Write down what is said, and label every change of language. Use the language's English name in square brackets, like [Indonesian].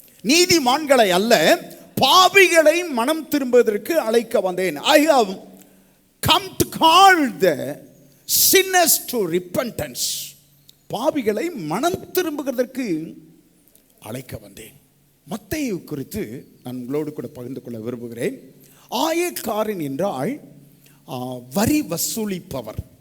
[Tamil] நீதிமான்களை அல்ல பாவிகளை மனம் திரும்புவதற்கு அழைக்க வந்தேன். [English] I have come to call the sinners to repentance. [Tamil] பாவிகளை மனம் திரும்புவதற்கு அழைக்க வந்தேன். மத்தேயு குறித்து நான் உங்களோடு கூட பகிர்ந்து கொள்ள விரும்புகிறேன். ஆயக்காரன் என்றால் வரி வசூலிப்பவன்.